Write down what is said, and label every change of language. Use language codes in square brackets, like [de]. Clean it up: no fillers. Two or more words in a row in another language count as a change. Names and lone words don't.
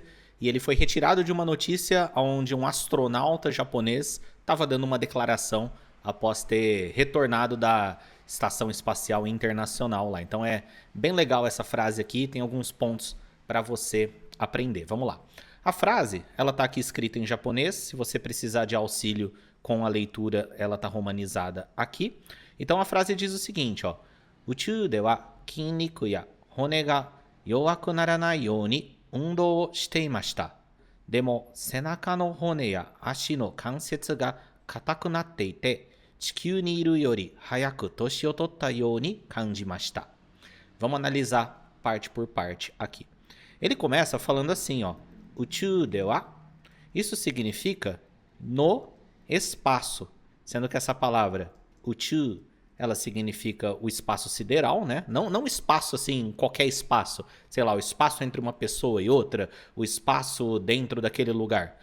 [pt] E ele foi retirado de uma notícia onde um astronauta japonês estava dando uma declaração após ter retornado da Estação Espacial Internacional lá. Então é bem legal essa frase aqui, tem alguns pontos para você aprender. Vamos lá. A frase, ela está aqui escrita em japonês. Se você precisar de auxílio com a leitura, ela está romanizada aqui. Então a frase diz o seguinte, ó. [ja] 宇宙では筋肉や骨が弱くならないように運動をしていました. でも、背中の骨や足の関節が硬くなっていて、地球にいるより早く年を取ったように感じました. [pt] Vamos analisar parte por parte aqui. Ele começa falando assim, ó. [ja] 宇宙では. [pt] Isso significa no espaço, sendo que essa palavra Uchū, ela significa o espaço sideral, né? Não espaço assim, qualquer espaço. Sei lá, o espaço entre uma pessoa e outra, o espaço dentro daquele lugar.